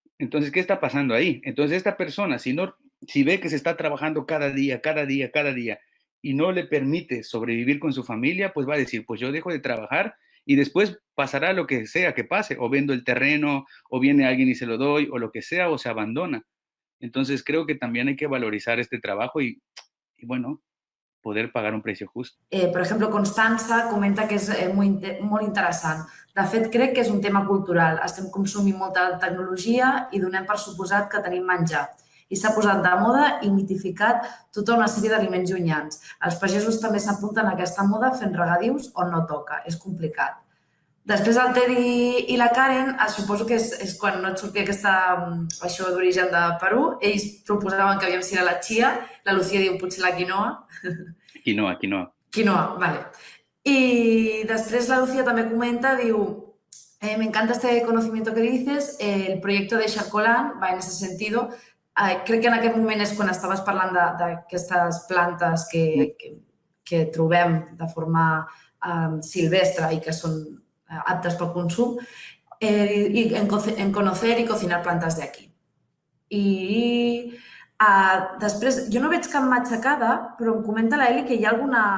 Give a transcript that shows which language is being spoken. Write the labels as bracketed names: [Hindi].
[Spanish] Entonces, ¿qué está pasando ahí? Entonces, esta persona, si ve que se está trabajando cada día, y no le permite sobrevivir con su familia, pues va a decir, pues yo dejo de trabajar y después pasará lo que sea que pase, o vendo el terreno, o viene alguien y se lo doy, o lo que sea, o se abandona. Entonces, creo que también hay que valorizar este trabajo y bueno, poder pagar un precio justo. [Catalan] Per exemple, Constança comenta que és molt interessant. De fet, crec que és un tema cultural. Estem consumint molta tecnologia i donem per suposat que tenim menjar. I s'ha posat de moda i mitificat tota una sèrie d'aliments llunyans. Els pagesos també s'apunten a aquesta moda fent regadius on no toca. És complicat. Després el Teddy i la Karen, suposo que és quan no et sortia això d'origen de Perú, ells proposaven que aviam si era la chia, la Lucía diu potser la quinoa. Quinoa. Quinoa, vale. Y després la Lucía també comenta, diu, [Spanish] me encanta este conocimiento que dices, el proyecto de Xarcolan va en ese sentido. [Catalan] Crec que en aquest moment és quan estaves parlant d'aquestes plantes que trobem de forma silvestre i que són aptes pel consum, [Spanish] y en conocer y cocinar plantas de aquí. [Catalan] I després, jo no veig cap matxacada, però em comenta la Eli que hi ha alguna